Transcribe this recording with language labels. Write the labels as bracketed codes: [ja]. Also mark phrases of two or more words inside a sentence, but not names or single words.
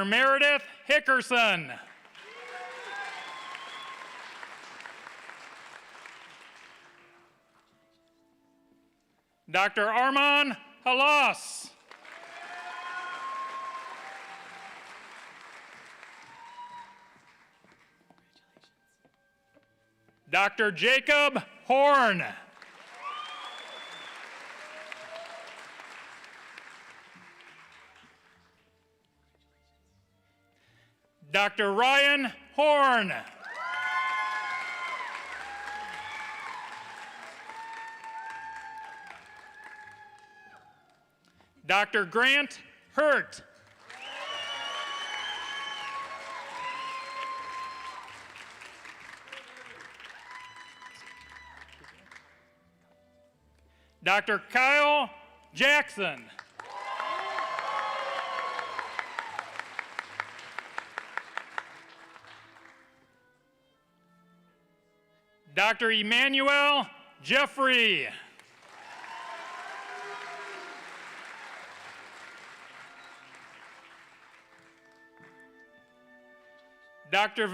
[en] Meredith Hickerson. Dr. Arman Halas. Dr. Jacob Horn. Dr. Ryan Horn. Dr. Grant Hurt. Dr. Kyle Jackson. Dr. Emmanuel Jeffrey. Dr.